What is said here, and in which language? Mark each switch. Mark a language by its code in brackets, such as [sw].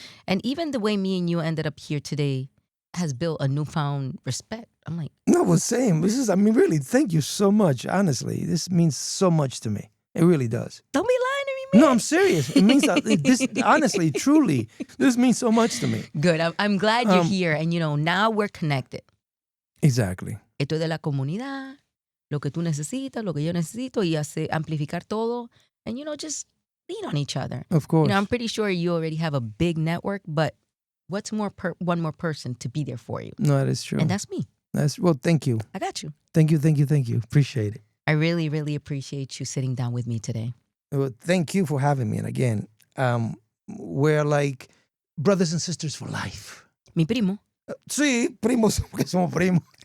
[en] And even the way me and you ended up here today has built a newfound respect. I'm like, No, well, same. I mean, really, thank you so much. Honestly, this means so much to me. It really does. don't be lying to me, man. No, I'm serious. It means this. Honestly, truly, this means so much to me. Good. I'm glad you're here. And, now we're connected. Exactly. [es] Esto es de la comunidad, lo que tú necesitas, lo que yo necesito, y amplificar todo. [en] And, just lean on each other. Of course. I'm pretty sure you already have a big network, but what's one more person to be there for you? No, that is true. And that's me. Well, thank you. I got you. Thank you. Appreciate it. I really, really appreciate you sitting down with me today. Well, thank you for having me. And again, we're like brothers and sisters for life. [es] Mi primo. Sí, primos, porque somos primos.